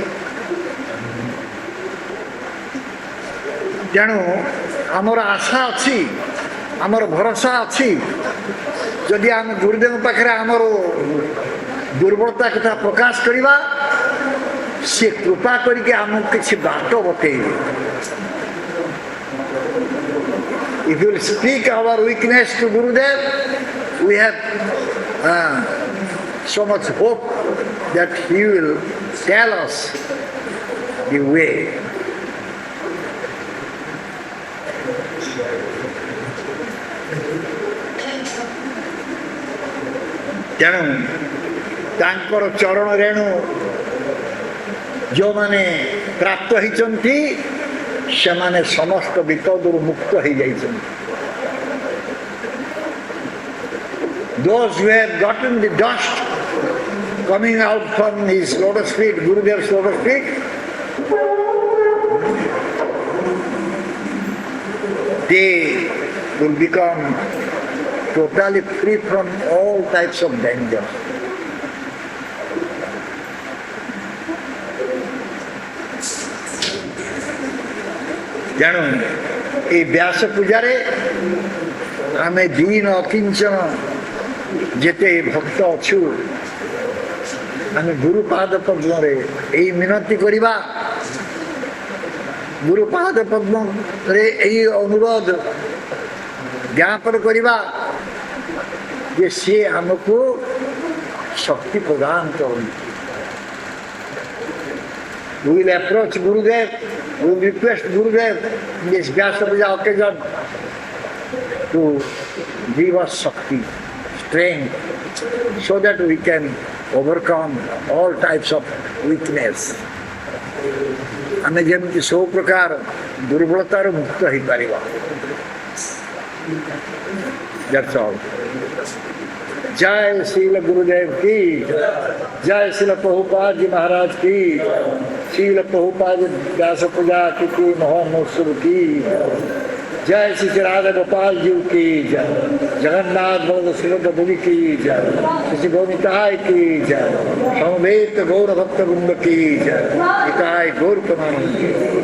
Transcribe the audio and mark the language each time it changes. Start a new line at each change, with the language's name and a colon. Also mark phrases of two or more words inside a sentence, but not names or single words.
Odia: ତେଣୁ ଆମର ଆଶା ଅଛି, ଆମର ଭରସା ଅଛି, ଯଦି ଆମେ ଗୁରୁଦେବଙ୍କ ପାଖରେ ଆମର ଦୁର୍ବଳତା କଥା ପ୍ରକାଶ କରିବା, ସେ କୃପା କରିକି ଆମକୁ କିଛି ବାଟ ବତେଇବେ।
English: If you will speak our weakness to Gurudev, we have so much hope that he will tell us the way.
Odia: ତେଣୁ ତାଙ୍କର ଚରଣ ରେଣୁ ଯେଉଁମାନେ ପ୍ରାପ୍ତ ହେଇଛନ୍ତି ସେମାନେ ସମସ୍ତ ବିପଦରୁ ମୁକ୍ତ ହେଇଯାଇଛନ୍ତି।
English: Those who have gotten the dust coming out from his lotus feet, Gurudev's lotus feet, they will become totally free from all types of danger.
Odia: ତେଣୁ ଏ ବ୍ୟାସ ପୂଜାରେ ଆମେ ଦୀନ ଅକିଞ୍ଚନ ଯେତେ ଭକ୍ତ ଅଛୁ ଆମେ ଗୁରୁପାଦ ପଦ୍ମରେ ଏଇ ମିନତି କରିବା, ଗୁରୁପାଦ ପଦ୍ମରେ ଏଇ ଅନୁରୋଧ ଜ୍ଞାପନ କରିବା ଯେ ସିଏ ଆମକୁ ଶକ୍ତି ପ୍ରଦାନ କରନ୍ତି।
English: We will approach Gurudev, we will request Gurudev in this Vyasa Puja occasion to give us Shakti, strength, so that we can overcome all types of weakness.
Odia: ଆମେ ଯେମିତି ସବୁ ପ୍ରକାର ଦୁର୍ବଳତାରୁ ମୁକ୍ତ ହେଇପାରିବା।
English: That's all.
Hindi: जय श्रील गुरुदेव की, जय श्रील प्रभुपाद जी महाराज की, श्रील प्रभुपाद व्यास पूजा की महोत्सव की, जय श्री राधा गोपाल जी की जय, जगन्नाथ बलद सुभद्रा देवी की जय, श्री गोविंदाय की जय, समवेत गौर भक्त वृंद की जय, निताय गौर प्रमानंद की।